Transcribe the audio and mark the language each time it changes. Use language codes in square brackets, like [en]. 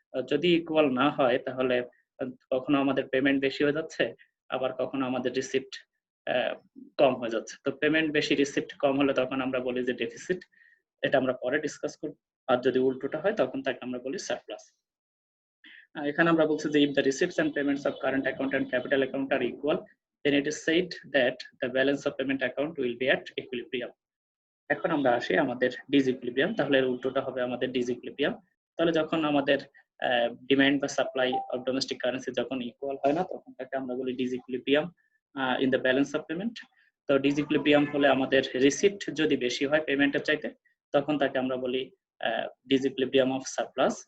[bn] যদি ইকুয়াল না হয় তাহলে কখনো আমাদের পেমেন্ট বেশি হয়ে যাচ্ছে, আবার কখনো আমাদের রিসিপ্ট কম হয়ে যাচ্ছে। তো পেমেন্ট বেশি রিসিপ্ট কম হলে তখন আমরা বলি যে ডেফিসিট, এটা আমরা পরে ডিসকাস করব। আর যদি উল্টোটা হয় তখন তাকে আমরা বলি সারপ্লাস। এখানে আমরা বলছি যে [en] if the receipts and payments of current account and capital account are equal, then it is said that the balance of payment account will be at equilibrium. [bn] এখন আমরা আসি আমাদের ডিসইকুইলিব্রিয়াম। তাহলে উল্টোটা হবে আমাদের ডিসইকুইলিব্রিয়াম। তাহলে যখন আমাদের ডিমান্ড বা সাপ্লাই অফ ডোমেস্টিক কারেন্সি যখন ইকুয়াল হয় না, তখন তাকে আমরা বলি ডিসইকুইলিব্রিয়াম in the balance of payment. তো ডিসইকুইলিব্রিয়াম হলে আমাদের রিসিপ্ট যদি বেশি হয় পেমেন্টের চাইতে, তখন তাকে আমরা বলি ডিসইকুইলিব্রিয়াম অফ সারপ্লাস।